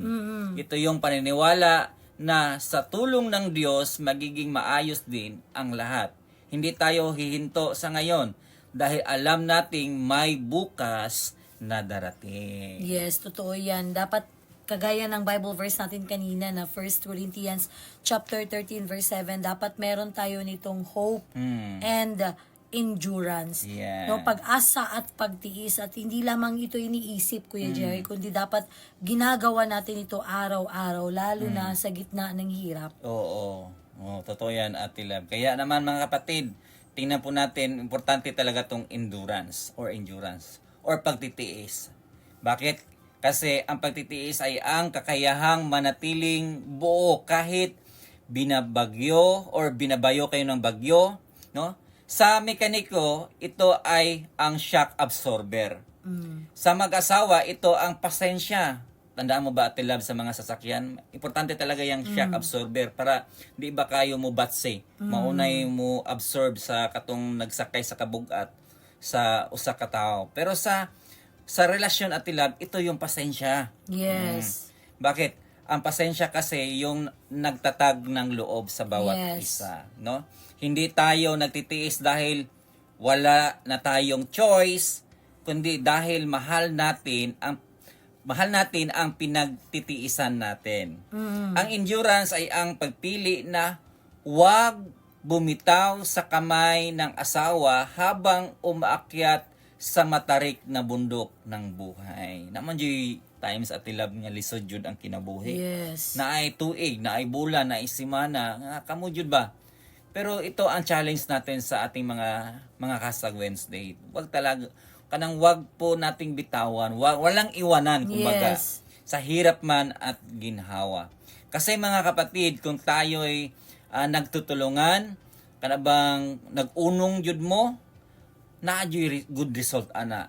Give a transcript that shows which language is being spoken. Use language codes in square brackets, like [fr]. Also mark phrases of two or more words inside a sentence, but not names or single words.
[tl] Ito yung paniniwala na sa tulong ng Diyos magiging maayos din ang lahat. Hindi tayo hihinto sa ngayon dahil alam nating may bukas na darating. Yes, totoo yan. Dapat kagaya ng Bible verse natin kanina na 1 Corinthians chapter 13 verse 7, dapat meron tayo nitong [en] hope and endurance. [tl] Yeah. No, pag-asa at pagtiis, at hindi lamang ito iniisip, Kuya Jerry, kundi dapat ginagawa natin ito araw-araw, lalo na sa gitna ng hirap. Oo. Totoo yan, Ate Lab. Kaya naman mga kapatid, tingnan po natin, importante talaga tong endurance or pagtitiis. Bakit? Kasi ang pagtitiis ay ang kakayahang manatiling buo kahit binabayo kayo ng bagyo, no? Sa mekaniko, ito ay ang shock absorber. Sa mag-asawa, ito ang pasensya, tandaan mo ba, Ate Love, sa mga sasakyan, importante talaga yung shock absorber para [ceb] di ba kayo mo batse, maunay mo absorb sa katong nagsakay sa kabugat sa usa ka tawo. [tl] Pero sa relasyon, Ate Love, ito yung pasensya. Yes. Bakit? Ang pasensya kasi yung nagtatag ng loob sa bawat Yes. isa, no? Hindi tayo nagtitiis dahil wala na tayong choice, kundi dahil mahal natin ang pinagtitiisan natin. Ang endurance ay ang pagpili na huwag bumitaw sa kamay ng asawa habang umaakyat sa matarik na bundok ng buhay. Naman yung times, Ate Love, [ceb] nga lisod jud ang kinabuhi. Yes. Na ay tuig, na ay bulan, na ay simana, nga kamo jud ba? [tl] Pero ito ang challenge natin sa ating mga Hashtag Wednesday. Wag po nating bitawan, walang iwanan kumbaga. Yes. Sa hirap man at ginhawa. Kasi mga kapatid, kung tayo ay nagtutulungan, [ceb] kanabang nag-unong jud mo, na-adyo'y good result ana.